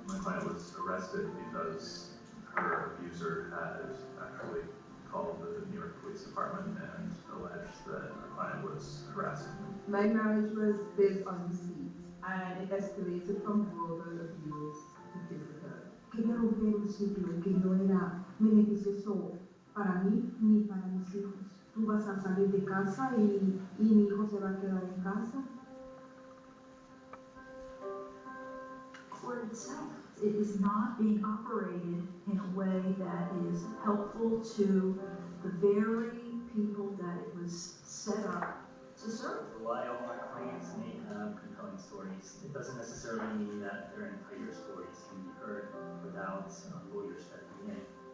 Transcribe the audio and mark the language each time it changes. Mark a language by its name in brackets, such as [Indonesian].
[English] My client was arrested because her abuser had actually called the New York Police Department and alleged that her client was harassing him. My marriage was based on deceit, and it escalated from verbal abuse to physical. [Spanish] Quería romper un ciclo que no era beneficioso para mí ni para mis hijos. Tú vas a salir de casa y mi hijo se va a quedar en casa. [English] Court itself, it is not being operated in a way that is helpful to the very people that it was set up to serve. While our clients may have compelling stories, it doesn't necessarily mean that their entire stories can be heard without lawyers stepping in.